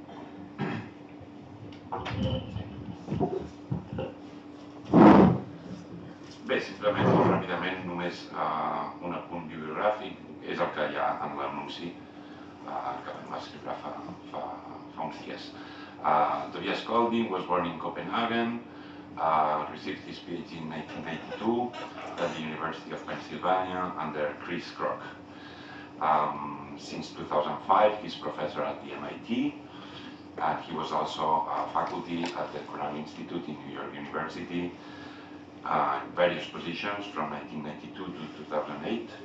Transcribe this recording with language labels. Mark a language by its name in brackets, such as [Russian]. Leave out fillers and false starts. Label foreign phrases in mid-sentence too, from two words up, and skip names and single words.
[Catalan] Bé, simplement, molt ràpidament, només un apunt bibliogràfic, és el que hi ha en l'anunci que vam escriure fa uns dies. [English] Tobias Colding was born in Copenhagen, received his PhD in 1992 at the University of Pennsylvania under Chris Kroc. Since 2005, he's professor at the MIT, and he was also faculty at the Quran Institute in New York University in various positions from 1992 to 2008.